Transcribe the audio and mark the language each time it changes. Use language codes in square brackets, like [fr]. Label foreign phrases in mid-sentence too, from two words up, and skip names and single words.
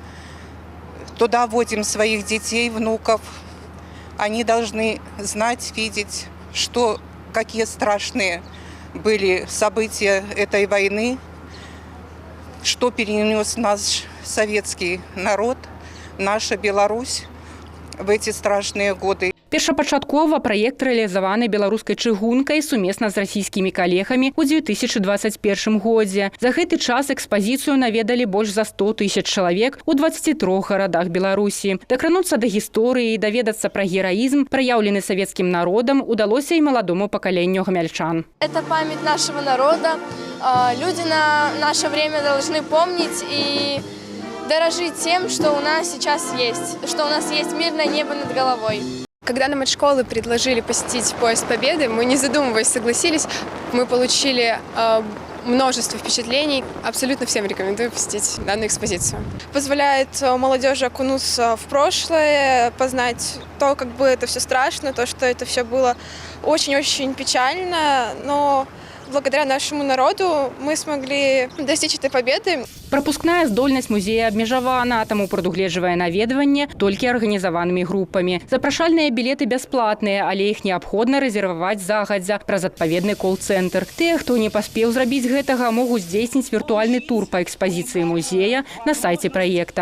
[ru] Туда водим своих детей, внуков. Они должны знать, видеть, какие страшные были события этой войны, что перенес наш советский народ, наша Беларусь в эти страшные годы. [be] Першапачаткова праект рэалізаваны беларускай чыгункай сумесна з расійскімі калегамі ў 2021 годзе. За гэты час экспазіцыю наведалі больш за 100 000 чалавек у 23 гарадах Беларусі. Дакрануцца да гісторыі і даведацца пра гераізм, праяўлены савецкім народам, удалося і маладому пакаленню гамяльчан. [ru] Это память нашего народа. Люди на наше время должны помнить и дорожить тем, что у нас сейчас есть, что у нас есть мирное небо над головой. Когда нам от школы предложили посетить Поезд Победы, мы, не задумываясь, согласились. Мы получили множество впечатлений. Абсолютно всем рекомендую посетить данную экспозицию. Позволяет молодежи окунуться в прошлое, познать то, как бы это все страшно, то, что это все было очень-очень печально, но благодаря нашему народу мы смогли достичь этой победы. [be] Прапускная здольнасць музея абмежавана, таму прадугледжвае наведванне толькі арганізаванымі групамі. Запрашальныя білеты бясплатныя, але іх неабходна рэзерваваць загадзя праз адпаведны кол-цэнтр. Тыя, хто не паспеў зрабіць гэтага, могуць здзейсніць віртуальны тур па экспазіцыі музея на сайце праекта.